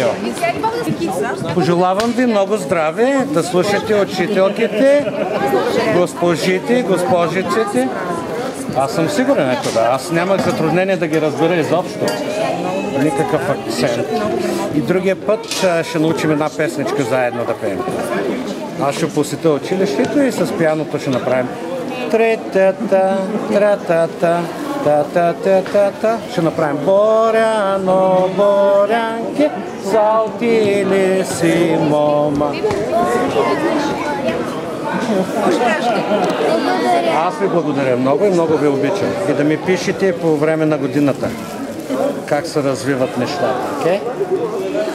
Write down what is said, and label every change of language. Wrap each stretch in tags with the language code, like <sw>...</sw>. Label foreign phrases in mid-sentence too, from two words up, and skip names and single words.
<bg>Пожелавам ви много здраве, да слушате учителките, госпожите, госпожиците. Аз съм сигурен, ето да. Аз нямах затруднение да ги разбера изобщо. Никакъв акцент. И другия път ще научим една песничка заедно да пеем. Аз ще посетя училището и с пианото ще направим тре-та-та, тра-та-та, та-та-та-та-та. Ще направим Боряно, Борянке, салтили си мома. Аз ви благодаря много и много ви обичам. И да ми пишете по време на годината как се развиват нещата.</bg>